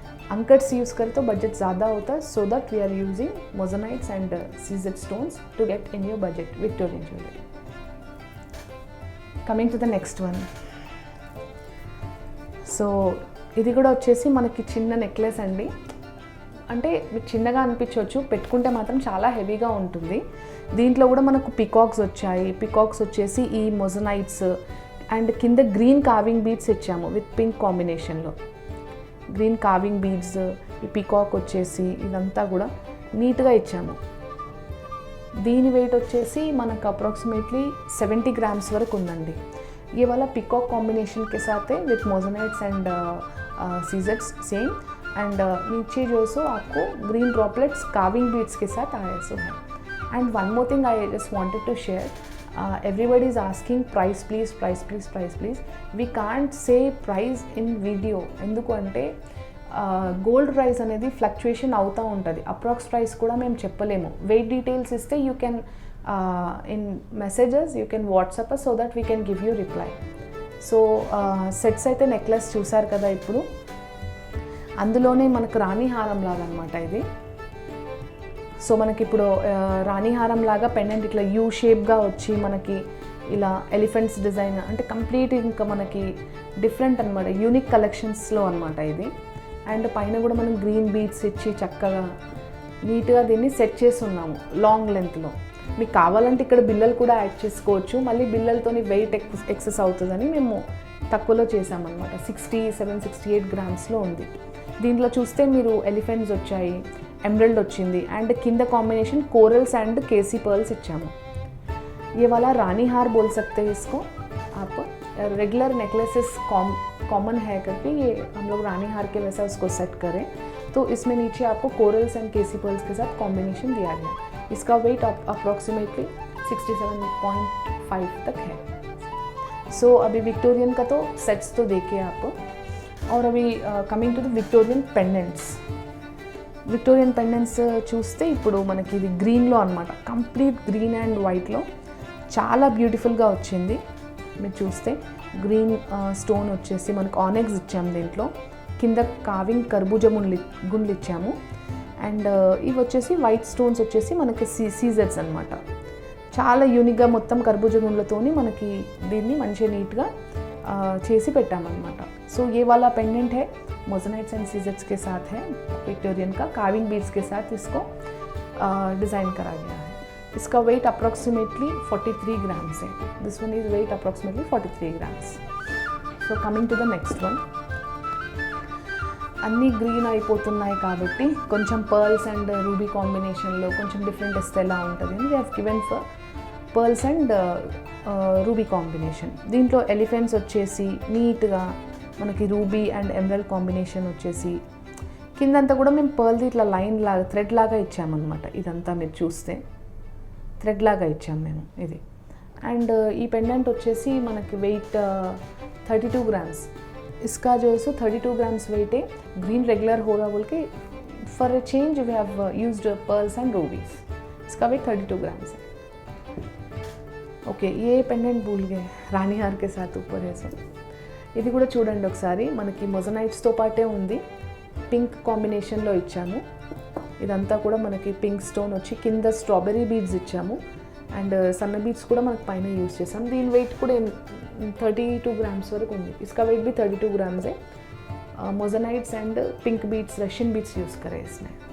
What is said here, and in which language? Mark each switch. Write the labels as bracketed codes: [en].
[hi] अंकट्स use करें तो budget ज़्यादा होता है. [en] So that we are using moissanites and CZ stones to get in your budget Victorian jewellery. Coming to the next one. [te] So ఇది కూడా వచ్చేసి మనకి చిన్న నెక్లెస్ అండి. అంటే మీకు చిన్నగా అనిపించవచ్చు, పెట్టుకుంటే మాత్రం చాలా హెవీగా ఉంటుంది. దీంట్లో కూడా మనకు పికాక్స్ వచ్చాయి. పికాక్స్ వచ్చేసి ఈ మొజనైట్స్ అండ్ కింద గ్రీన్ కార్వింగ్ బీడ్స్ ఇచ్చాము విత్ పింక్ కాంబినేషన్లో. గ్రీన్ కార్వింగ్ బీడ్స్, ఈ పికాక్ వచ్చేసి ఇదంతా కూడా నీట్గా ఇచ్చాము. దీని వెయిట్ వచ్చేసి మనకు అప్రాక్సిమేట్లీ 70 grams వరకు ఉందండి. [hi] ये वाला पिकॉक कॉम्बिनेशन के साथ है [en] With मोजनाइट्स and सीजेट्स same. [hi] एंड नीचे जो सो आपको ग्रीन ड्रॉपलेट्स कार्विंग बीड्स के साथ आया सो है. [en] And one more thing I just wanted to share. Everybody is asking price please, price please, price please. We can't say price in video. [te] ఎందుకు అంటే gold price అనేది ఫ్లక్చుయేషన్ అవుతూ ఉంటుంది. Approx price కూడా మేము చెప్పలేము. వెయిట్ డీటెయిల్స్ ఇస్తే [en] You can in messages you can WhatsApp us so that we can give you reply. [te] So sets అయితే నెక్లెస్ చూసారు కదా. ఇప్పుడు అందులోనే మనకు రాణి హారం లాగా అనమాట ఇది. సో మనకి ఇప్పుడు రాణి హారం లాగా పెండెంట్ ఇట్లా యూ షేప్గా వచ్చి మనకి ఇలా ఎలిఫెంట్స్ డిజైన్ అంటే కంప్లీట్ ఇంకా మనకి డిఫరెంట్ అనమాట, యూనిక్ కలెక్షన్స్లో అనమాట ఇది. అండ్ పైన కూడా మనం గ్రీన్ బీడ్స్ ఇచ్చి చక్కగా నీట్గా దీన్ని సెట్ చేసి ఉన్నాము లాంగ్ లెంత్లో. మీకు కావాలంటే ఇక్కడ బిల్లలు కూడా యాడ్ చేసుకోవచ్చు. మళ్ళీ బిల్లలతో వెయిట్ ఎక్సెస్ అవుతుందని మేము తక్కువలో చేసామన్నమాట. 67-68 grams ఉంది. దీంట్లో చూస్తే మీరు ఎలిఫెంట్స్ వచ్చాయి, ఎమరల్డ్ వచ్చింది అండ్ కింద combination corals and KC pearls ఇచ్చాము. [hi] ये वाला रानी हार बोल सकते हैं इसको आप। रेगुलर नेकलेसेस कॉमन है करके ये हम लोग रानी हार के वैसा उसको सेट करें। तो इसमें नीचे आपको कोरल्स एंड केसी पर्ल्स के साथ कॉम्बिनेशन दिया गया। इसका वेट अप्रॉक्सीमेटली 67.5 तक है। सो अभी विक्टोरियन का तो सेट्स तो देखिए आप। और अभी [te] coming to the Victorian pendants. Victorian pendants చూస్తే ఇప్పుడు మనకి ఇది గ్రీన్లో అనమాట, కంప్లీట్ గ్రీన్ అండ్ వైట్లో చాలా బ్యూటిఫుల్గా వచ్చింది. మీరు చూస్తే గ్రీన్ స్టోన్ వచ్చేసి మనకు ఆనెక్స్ ఇచ్చాము, దీంట్లో కింద కావింగ్ కర్బూజా గుండ్లు ఇచ్చాము. అండ్ ఇవి వచ్చేసి వైట్ స్టోన్స్ వచ్చేసి మనకి సీజెడ్స్ అనమాట. చాలా యూనిక్గా మొత్తం కర్బూజా గుండ్లతోని మనకి దీన్ని మంచిగా నీట్గా చేసి పెట్టామన్నమాట. [hi] सो ये वाला पेंडेंट है मोज़ेनाइट्स एंड सीजेट्स के साथ है, विक्टोरियन का काविंग बीड्स के साथ इसको डिज़ाइन करा गया है. इसका वेट अप्रॉक्सीमेटली 43 ग्राम्स है. [en] This one is weight approximately 43 grams. So coming to the next one. [te] అన్నీ గ్రీన్ అయిపోతున్నాయి కాబట్టి కొంచెం పర్ల్స్ అండ్ రూబీ కాంబినేషన్లో కొంచెం డిఫరెంట్ ఇస్తే ఎలా ఉంటుంది. [en] We have given for pearls and ruby combination. [te] దీంట్లో ఎలిఫెంట్స్ వచ్చేసి నీట్గా మనకి రూబీ అండ్ ఎమరల్డ్ కాంబినేషన్ వచ్చేసి కిందంతా కూడా మేము పర్ల్ది ఇట్లా లైన్ లాగా థ్రెడ్ లాగా ఇచ్చామన్నమాట. ఇదంతా మీరు చూస్తే థ్రెడ్ లాగా ఇచ్చాము మేము ఇది. అండ్ ఈ పెండెంట్ వచ్చేసి మనకి వెయిట్ 32 ग्राम्स. [hi] इसका जो है सो 32 ग्राम्स वेट है. ग्रीन रेगुलर हो रहा बोल के [en] For a change we have used pearls and rubies. [hi] इसका वेट 32 ग्राम्स है. [te] ఓకే, [hi] ఏ పెండెంట్ భూల్ గए రాణి హార్ के साथ ऊपर है. [te] సో ఇది కూడా చూడండి ఒకసారి, మనకి మొజనైట్స్తో పాటే ఉంది, పింక్ కాంబినేషన్లో ఇచ్చాము. ఇదంతా కూడా మనకి పింక్ స్టోన్ వచ్చి కింద స్ట్రాబెర్రీ బీడ్స్ ఇచ్చాము. అండ్ సన్న బీడ్స్ కూడా మనకి పైన యూజ్ చేసాం. దీని వెయిట్ కూడా 32 ग्राम्स वరకు ఉంది. [hi] इसका वेट भी 32 ग्राम्स है. मोज़ेनाइट्स and pink beads, Russian beads use करे इसमें.